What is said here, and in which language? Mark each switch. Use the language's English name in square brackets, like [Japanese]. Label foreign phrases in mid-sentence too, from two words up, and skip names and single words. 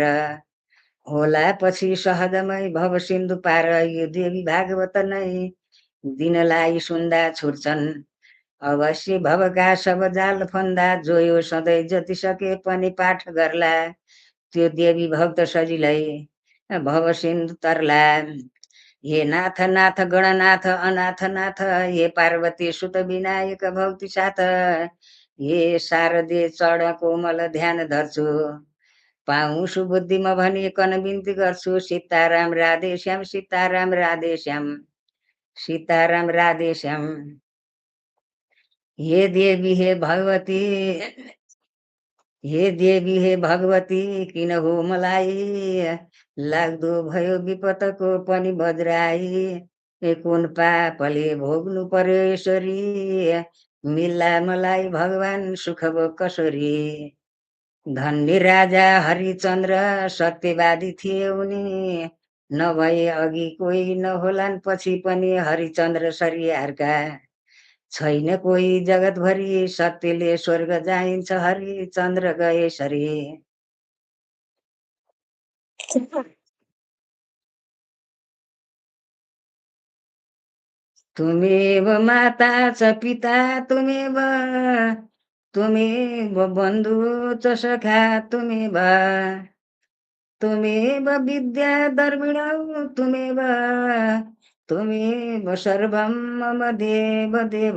[Nepali] होला पछि सहजमै भव सिन्धु पार, यो देवी भागवत नै दिनलाई सुन्दा छुट्छन् अवश्य भवका सब जाल फन्दा। जोयो सधैँ जति सके पनि पाठ गर्ला त्यो देवी भक्त सजिलै भव सिन्धु तरला। हे नाथ नाथ गणनाथ अनाथ नाथ, हे पार्वती सुत विनायक भक्ति साथ, हे शारदे चढ कोमल ध्यान धर्छु। पाऊँ सुबुद्धिमा भनी कन बिन्ती गर्छु, सीताराम राधे श्याम सीताराम राधे श्याम सीताराम राधे श्याम। हे देवी हे भगवती, हे देवी हे भगवती किन हो मलाई लाग्दो भयो विपतको पनि बज्राई। कुन पापले भोग्नु पर्यो यसरी, मिल्ला मलाई भगवान सुख भो कसरी। धन्य राजा हरिचन्द्र सत्यवादी थिए उनी, नभए अघि कोही नहोलान् पछि पनि हरिचन्द्र सरियारका। छैन कोही जगतभरि सत्यले स्वर्ग जाइन्छ हरिचन्द्र गए सरी। [Sanskrit] तुमेव माता च पिता तुमेव, तुमेव बन्धु च सखा तुमेव, तुमेव विद्या दर्मिणौ तुमेव, तुमेव सर्वं मम देव देव।